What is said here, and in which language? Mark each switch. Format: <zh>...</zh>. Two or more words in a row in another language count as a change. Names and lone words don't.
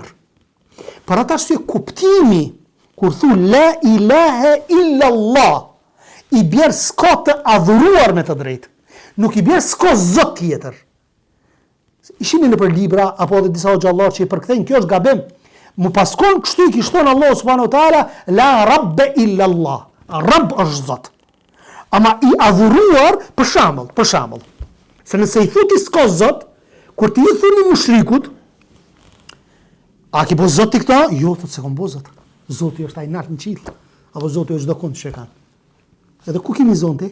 <sq>Për ata arsye kuptimi kur thu</sq> <ar>لا إله إلا الله,</ar> <sq>i bjerë s'ka të adhuruar me të drejtë. Nuk i bjerë s'ka Zot tjetër. Ishini në për libra apo edhe disa xhallar që i përkthejnë, kjo është gabim. Mu paskon kështu i kishton Allah</sq> <ar>سبحانه وتعالى لا رب إلا الله.</ar> <sq>Rabb është Zot. Ama i adhuruar, për shembull. Se nëse i thuti s'ka Zot, kur ti i thuni mushrikut, a ki bo Zot ti këta? Jo, thot se kom bo Zot. Zoti është ai nalt në qiell, apo Zoti është çdo kund që kanë. Edhe ku kemi zonte?</sq>